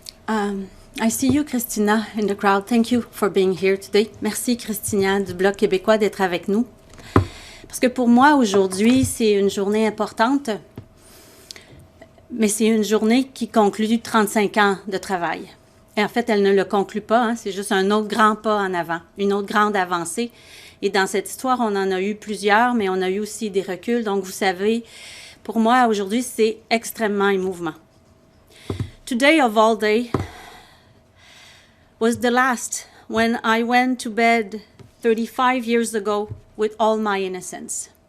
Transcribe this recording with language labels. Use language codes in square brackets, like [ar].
[en] I see you, Christina, in the crowd. Thank you for being here today. [fr] Merci, Christina, du Bloc québécois, d'être avec nous. Parce que pour moi, aujourd'hui, c'est une journée importante, mais c'est une journée qui conclut 35 ans de travail. Et en fait, elle ne le conclut pas, hein, c'est juste un autre grand pas en avant, une autre grande avancée. Et dans cette histoire, on en a eu plusieurs, mais on a eu aussi des reculs. Donc, vous savez, pour moi, aujourd'hui, c'est extrêmement émouvant. [en] Today of all day was the last when I went to bed 35 years ago with all my innocence.